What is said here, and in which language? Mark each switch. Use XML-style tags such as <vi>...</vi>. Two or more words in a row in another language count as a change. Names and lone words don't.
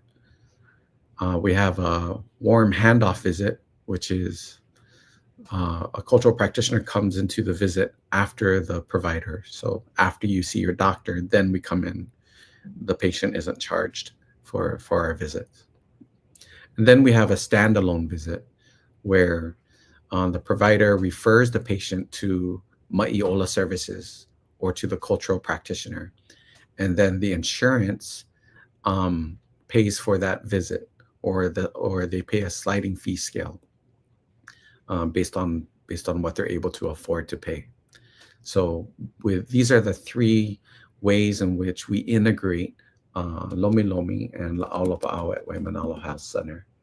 <en>We have a warm handoff visit, which is a cultural practitioner comes into the visit after the provider. So after you see your doctor, then we come in. The patient isn't charged for our visits. And then we have a standalone visit where the provider refers the patient to moʻolelo services or to the cultural practitioner. And then the insurance pays for that visit, or they pay a sliding fee scale based on what they're able to afford to pay. So these are the three ways in which we integrate Lomi and</en> <haw>Lāʻau Lapaʻau</haw> <en>at Waimānalo Health Center.</en>